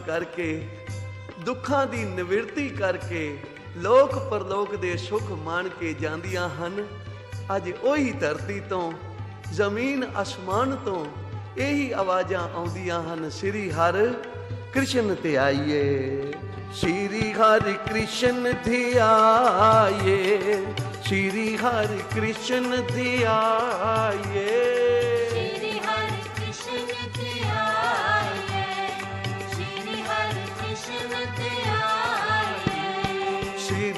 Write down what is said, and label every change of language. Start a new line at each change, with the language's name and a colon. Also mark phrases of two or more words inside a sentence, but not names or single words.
Punjabi: ਕਰਕੇ, ਦੁੱਖਾਂ ਦੀ ਨਿਵਰਤੀ ਕਰਕੇ, ਲੋਕ ਪਰਲੋਕ ਦੇ ਸੁੱਖ ਮਾਣ ਕੇ ਜਾਂਦੀਆਂ ਹਨ, ਅੱਜ ਉਹੀ ਧਰਤੀ ਤੋਂ, ਜ਼ਮੀਨ ਅਸਮਾਨ ਤੋਂ ਇਹੀ ਆਵਾਜ਼ਾਂ ਆਉਂਦੀਆਂ ਹਨ, ਸ੍ਰੀ ਹਰਿ ਕ੍ਰਿਸ਼ਨ ਧਿਆਈਏ, ਸ੍ਰੀ ਹਰਿ ਕ੍ਰਿਸ਼ਨ ਧਿਆਈਏ, ਸ੍ਰੀ ਹਰਿ ਕ੍ਰਿਸ਼ਨ ਧਿਆਈਏ, ਸ੍ਰੀ ਹਰਿ ਕ੍ਰਿਸ਼ਨ ਧਿਆਏ, ਸ੍ਰੀ ਹਰਿ ਕ੍ਰਿਸ਼ਨ ਧਿਆਏ,